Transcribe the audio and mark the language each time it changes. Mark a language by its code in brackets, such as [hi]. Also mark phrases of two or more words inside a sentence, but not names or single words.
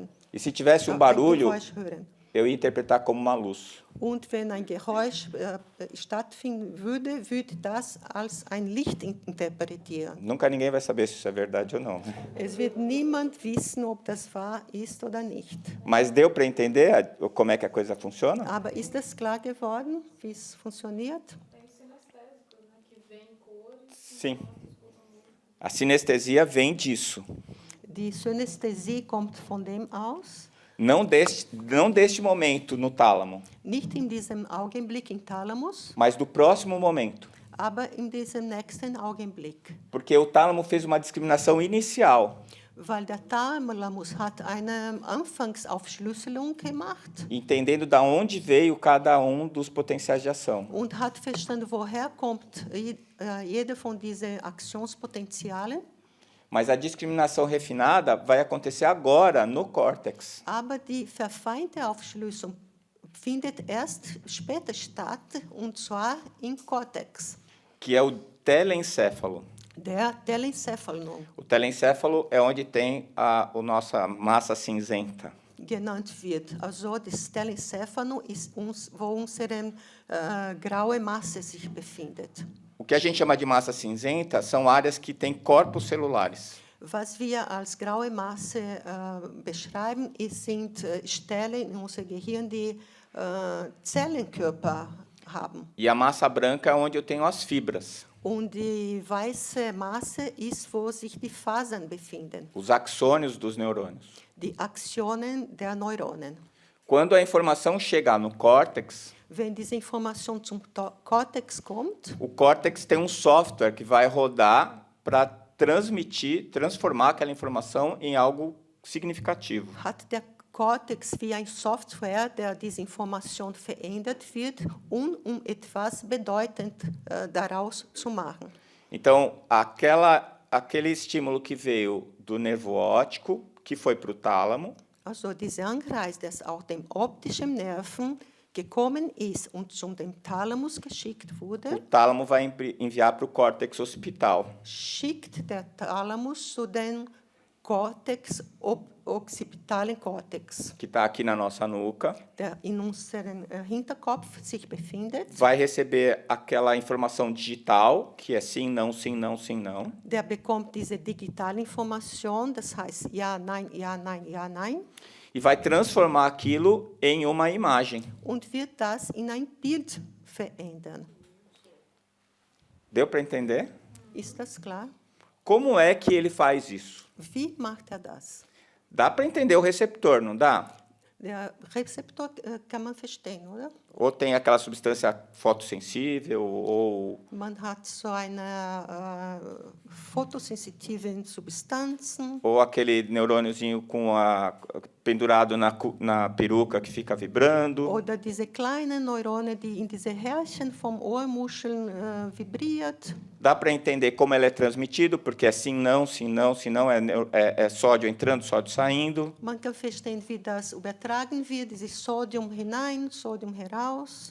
[pt] E se tivesse um [de] Ein [pt] barulho, [de] Geräusch hören. [pt] eu ia interpretar como uma luz. [de] Und wenn ein Geräusch stattfinden würde, würde das als ein Licht interpretieren. [pt] Nunca ninguém vai saber se isso é verdade ou não. [de] Es wird niemand wissen, ob das wahr ist oder nicht. [pt] Mas deu para entender como é que a coisa funciona? [de] Aber ist das klar geworden, wie es funktioniert? [pt] Sim. A sinestesia vem disso. [de] Die Synästhesie kommt von dem aus, [pt] Não deste momento no tálamo, [de] nicht in diesem Augenblick im Thalamus, [pt] mas do próximo momento. [de] aber in diesem nächsten Augenblick. [pt] Porque o tálamo fez uma discriminação inicial, [de] Weil der Thalamus hat eine Anfangsaufschlüsselung gemacht [pt] entendendo da onde veio cada dos potenciais de ação. [de] und hat verstanden, woher kommt jede von diesen Aktionspotenzialen. [pt] Mas a discriminação refinada vai acontecer agora no córtex. [de] Aber die verfeinerte Aufschlüsselung findet erst später statt, und zwar im Cortex, [pt] Que é o telencéfalo. [de] der Telencephalon [pt] O telencéfalo é onde tem a nossa massa cinzenta. [de] genannt wird. Also das Telencephalon ist wo unsere graue Masse sich befindet. [pt] O que a gente chama de massa cinzenta são áreas que têm corpos celulares. [de] Was wir als graue Masse beschreiben, sind Stellen in unserem Gehirn, die Zellenkörper haben. [pt] E a massa branca é onde eu tenho as fibras, [de] Und die weiße Masse ist, wo sich die Fasern befinden, [pt] os axônios dos neurônios. [de] die Aktionen der Neuronen. [pt] Quando a informação chegar no córtex, [de] Wenn diese Information zum Cortex kommt, [pt] o córtex tem um software que vai rodar para transformar aquela informação em algo significativo. [de] hat der Cortex wie ein Software, der diese Information verändert wird, um etwas bedeutend daraus zu machen. [pt] Então, aquele estímulo que veio do nervo óptico, que foi para o tálamo, [de] Also dieser Anreiz, der aus dem optischen Nerven gekommen ist und zum dem Thalamus geschickt [pt] o [de] wurde, [pt] tálamo vai enviar para o córtex occipital. [de] schickt der Thalamus zu den occipitalen Cortex, [pt] Que está aqui na nossa nuca, [de] der in unserem Hinterkopf sich befindet. [pt] vai receber aquela informação digital, que é sim, não, sim, não, sim, não, [de] Der bekommt diese digitale Information, das heißt ja, nein, ja, nein, ja, nein, [pt] e vai transformar aquilo em uma imagem. [de] und wird das in ein Bild verändern. [pt] Deu para entender? [de] Ist das klar? [pt] Como é que ele faz isso? [de] Wie macht er das? [pt] Dá para entender o receptor, não dá? [de] Der Rezeptor kann man verstehen, oder? [pt] Ou tem aquela substância fotossensível, ou [de] Man hat so eine photosensitiven Substanzen [pt] aquele neurôniozinho com pendurado na peruca que fica vibrando. [de] oder diese kleinen Neurone, die in diese Härchen vom Ohrmuscheln vibriert. [pt] Dá para entender como ele é transmitido, porque é sim, não, é sódio entrando, sódio saindo. [de] Man kann verstehen, wie das übertragen wird, dieses Sodium hinein, Sodium heraus.